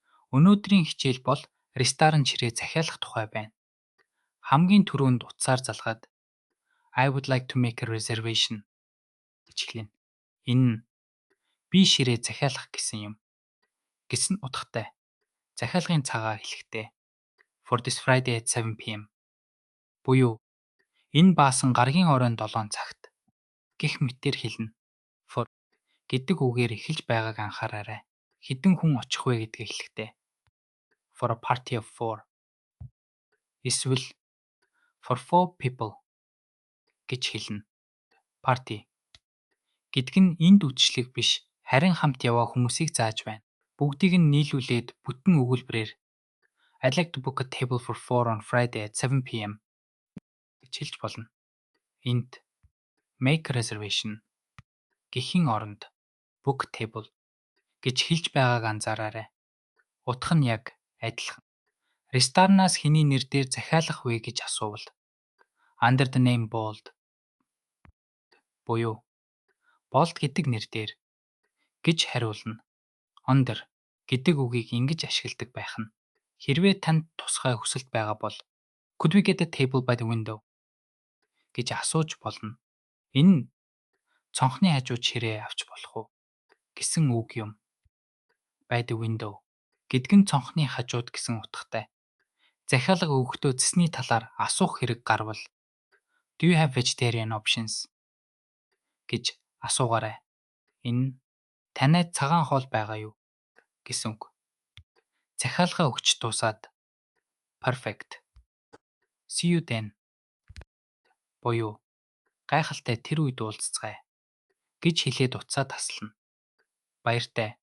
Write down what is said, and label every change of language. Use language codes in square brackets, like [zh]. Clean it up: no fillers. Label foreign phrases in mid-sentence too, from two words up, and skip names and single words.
[mn] Өнөөдрийн хичээл бол ресторан чирээ захиалах тухай байна. Хамгийн түрүүнд утсаар залгаад [en] I would like to make a reservation [mn] гэж хэлнэ. Энэ нь би ширээ захиалах гэсэн юм. Гэсэн утгатай. Захиалгын цагаар хэлэхдээ [en] for this Friday at 7 p.m. [mn] буюу энэ баасан гарагийн оройн 7 цагт гэх мэтээр хэлнэ. For гэдэг үгээр эхэлж байгааг анхаараарай. Хэдэн хүн очих вэ гэдгийг хэлэхдээ [en] for a party of 4. [mn] Эсвэл [en] for 4 people [mn] гэж хэлнэ. Party гэдэг нь энд үдшилэг биш, харин хамт яваа хүмүүсийг зааж байна. Бүгдийг нь нийлүүлээд бүтэн өгүүлбэрээр [en] I'd like to book a table for 4 on Friday at 7 p.m. [mn] гэж хэлж болно. Энд [en] make a reservation [mn] гэхийн оронд [en] book table [mn] гэж хэлж байгааг анзаараарай. Утга нь яг адилхан. Ресторанаас хэний нэр дээр захиалах вэ гэж асуувал [en] under the name Bold [mn] буюу Bold гэдэг нэр дээр гэж хариулна. Under гэдэг үгийг ингэж ашигладаг байх нь хэрвээ танд тусгай хүсэлт байгаа бол [en] could we get a table by the window [mn] гэж асууж болно. Энэ нь цонхны хажууд ширээ авч болох уу гэсэн үг юм. [en] By the window [mn] гэдэг нь цонхны хажууд гэсэн утгатай. Захиалга өгөхдөө цэсний талаар асуух хэрэг гарвал [en] Do you have vegetarian options [mn] гэж асуугаарай. Энэ нь танайд цагаан хоол байгаа юу гэсэн үг. Захиалга өгч дуусаад perfect. [en] See you then [mn] буюу гайхалтай тэр үед уулзцгаая гэж хэлээд утсаа таслана. Баяртай.